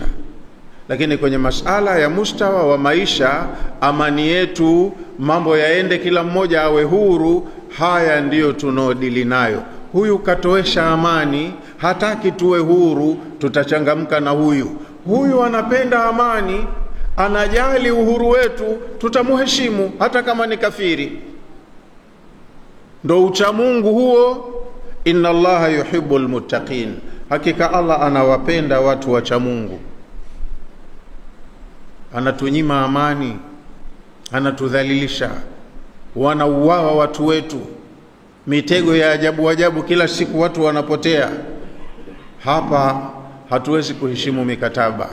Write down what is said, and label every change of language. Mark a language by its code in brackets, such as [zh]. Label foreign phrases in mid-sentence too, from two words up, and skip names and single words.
[sw] Lakini kwenye masala ya mustawa wa maisha, amani yetu, mambo yaende, kila mmoja awe huru, haya ndiyo tunaodili nayo. Huyu katoesha amani, hataki tuwe huru, tutachangamka na huyu. Huyu anapenda amani, anajali uhuru wetu, tutamuheshimu hata kama ni kafiri. Ndo ucha Mungu huo. [ar] إن الله يحب المتقين, [sw] hakika Allah anawapenda watu wacha Mungu. Anatunyima amani, anatudhalilisha, wanauawa watu wetu, mitego ya ajabu ajabu, kila siku watu wanapotea. Hapa hatuwezi kuheshimu mikataba.